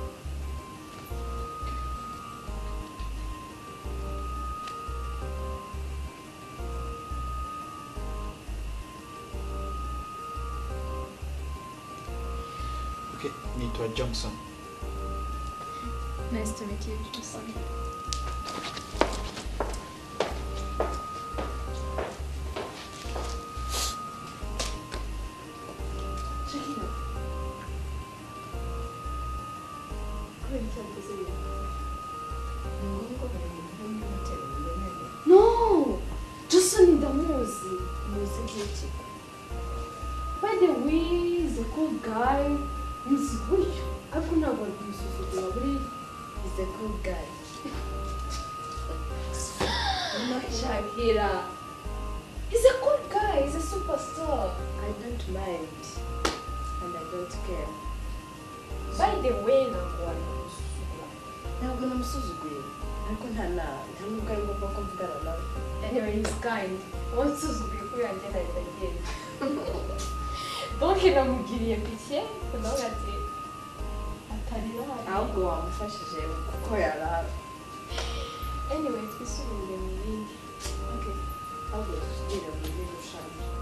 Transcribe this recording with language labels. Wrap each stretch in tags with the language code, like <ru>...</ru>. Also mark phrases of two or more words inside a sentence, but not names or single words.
<sw>Okay, naitwa Johnson.</sw> <en>Nice to meet you, Johnson.</en> <rw>Shakira kweli cyakoze ibintu</rw> <en>No!</en> <rw>Johnson ndamuzi. Muzi iki?</rw> <en>By the way, he's a cool guy.</en> <rw>Muzi buryo. Ariko ntabwo agisuzugura buri</rw> <en>He's a cool guy. Shakira. He's a cool guy. He's a superstar. I don't mind and I don't care. By the way,</en> <rw>ntabwo agisuzugura. Ntabwo namusuzuguye ariko nta nubwo ari ngombwa ko mvugana nawe.</rw> <en>Anyway, he's kind.</en> <rw>Wansuzuguye kuri yanjye nahita agenda. Donc namugiriye pitié. Kunavuga ati atarira. Ahubwo wamufashije kuko yarara. Anyway, twisubire mu bindi.</rw> <en>Okay.</en> <rw>Ahubwo tugire mu bindi ushaka.</rw>